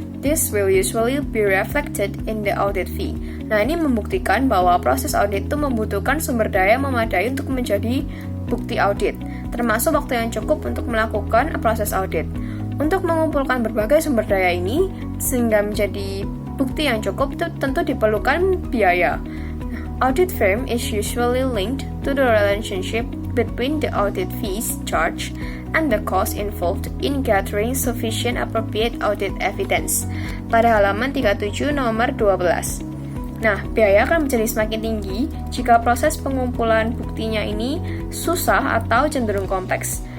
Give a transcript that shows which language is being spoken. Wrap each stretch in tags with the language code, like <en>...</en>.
<en>This will usually be reflected in the audit fee."</en> <id>Nah, ini membuktikan bahwa proses audit itu membutuhkan sumber daya memadai untuk menjadi bukti audit, termasuk waktu yang cukup untuk melakukan proses audit. Untuk mengumpulkan berbagai sumber daya ini, sehingga menjadi bukti yang cukup, tentu diperlukan biaya.</id> <en>Audit firm is usually linked to the relationship between the audit fees charged and the cost involved in gathering sufficient appropriate audit evidence.</en> <id>Pada halaman 37 nomor 12. Nah, biaya akan menjadi semakin tinggi jika proses pengumpulan buktinya ini susah atau cenderung kompleks.</id>